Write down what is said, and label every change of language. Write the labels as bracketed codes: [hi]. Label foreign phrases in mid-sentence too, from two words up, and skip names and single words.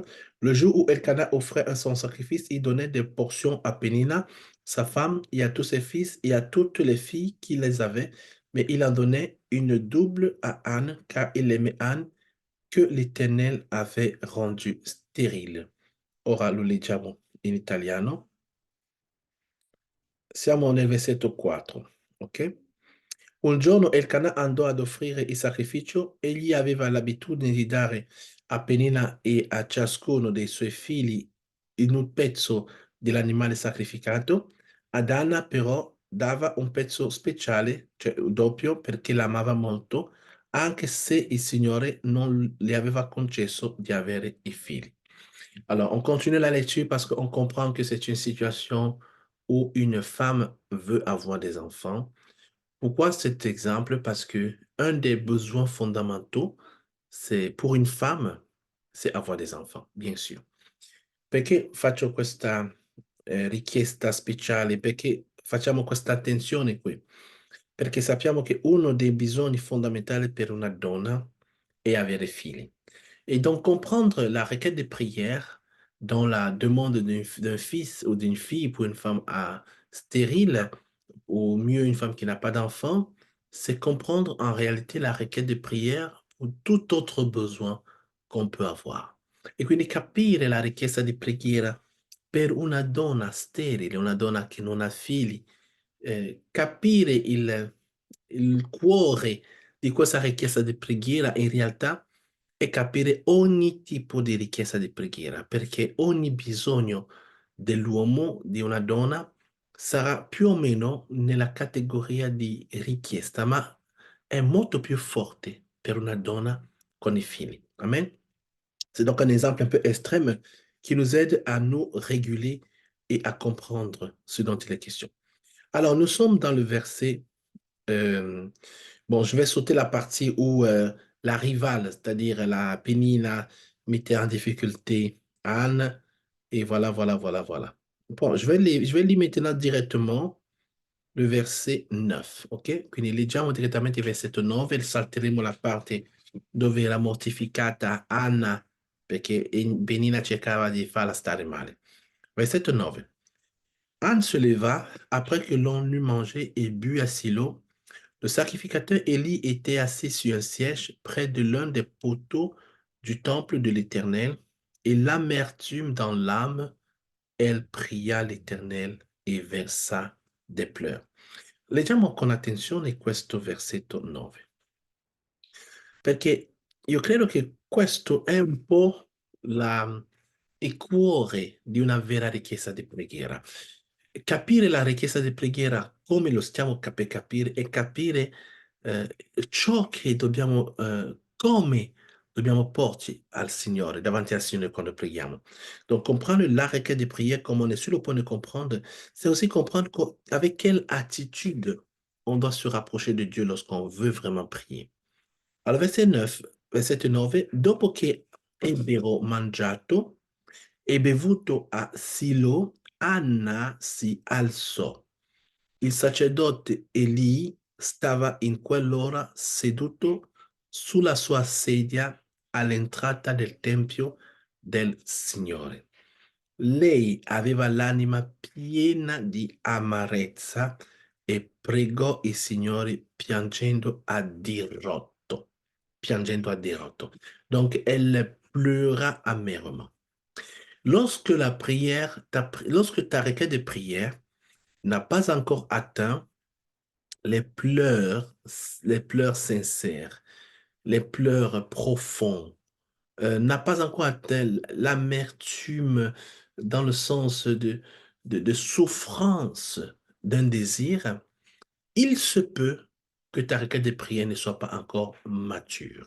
[fr] Le jour où Elkanah offrait son sacrifice, il donnait des portions à Pénina, sa femme, et à tous ses fils, et à toutes les filles qui les avaient, mais il en donnait une double à Anne, car il aimait Anne, que l'Éternel avait rendue stérile. [it] Ora lo leggiamo in italiano. Siamo nel versetto 4, ok? Un giorno Elkanah andò ad offrire il sacrificio. Egli aveva l'abitudine di dare a Penina e a ciascuno dei suoi figli in un pezzo dell'animale sacrificato. Ad Anna però dava un pezzo speciale, cioè doppio, perché l'amava molto, anche se il Signore non le aveva concesso di avere i figli. [fr] Alors, on continue la lecture parce qu'on comprend que c'est une situation où une femme veut avoir des enfants. Pourquoi cet exemple? Parce que un des besoins fondamentaux, c'est pour une femme, c'est avoir des enfants, bien sûr. [it] Perché faccio questa richiesta speciale? Perché facciamo questa attenzione qui? Perché sappiamo che uno dei bisogni fondamentali per una donna est avere figli. [fr] Et donc comprendre la requête de prière dans la demande d'un fils ou d'une fille pour une femme stérile, ou mieux une femme qui n'a pas d'enfant, c'est comprendre en réalité la requête de prière pour tout autre besoin qu'on peut avoir. [it] E quindi capire la richiesta di preghiera per una donna sterile, una donna che non ha figli, capire il cuore di questa richiesta di preghiera in realtà è capire ogni tipo di richiesta di preghiera, perché ogni bisogno dell'uomo, di una donna, sarà più o meno nella categoria di richiesta, ma è molto più forte per una donna con i figli. Amen. [fr] C'est donc un exemple un peu extrême qui nous aide à nous réguler et à comprendre ce dont il est question. Alors, nous sommes dans le verset bon, je vais sauter la partie où la rivale, c'est-à-dire la Pénina, mettait en difficulté Anne. Et voilà, voilà, voilà, voilà. Bon, je vais lire maintenant directement le verset 9, ok? [it] Quindi leggiamo direttamente il versetto 9, salteremo la parte dove era mortificata Anna perché Penina cercava di farla stare male. Versetto 9. [fr] Anne se leva après que l'on eut mangé et bu à Silo. Le sacrificateur Élie était assis sur un siège près de l'un des poteaux du temple de l'Éternel, et l'amertume dans l'âme, elle pria l'Éternel e versa des pleurs. [it] Leggiamo con attenzione questo versetto 9, perché io credo che questo è un po' il cuore di una vera richiesta di preghiera. Capire la richiesta di preghiera come lo stiamo per capire e capire ciò che dobbiamo, come dobbiamo porci al Signore, davanti al Signore quando preghiamo. [fr] Donc, comprendre la requête de prière, comme on est sur le point de comprendre, c'est aussi comprendre avec quelle attitude on doit se rapprocher de Dieu lorsqu'on veut vraiment prier. [it] Al versetto 9, dopo che ebbero mangiato e bevuto a Silo, Anna si alzò. Il sacerdote Eli stava in quell'ora seduto sulla sua sedia all'entrata del Tempio del Signore. Lei aveva l'anima piena di amarezza e pregò il Signore piangendo a dirotto. Piangendo a dirotto. [fr] Donc, elle pleura amèrement. Lorsque ta requête de prière n'a pas encore atteint les pleurs, les pleurs sincères, les pleurs profonds, n'a pas encore atteint l'amertume dans le sens de souffrance d'un désir, il se peut che ta [it] richiesta di preghiera [fr] ne soit pas encore mature.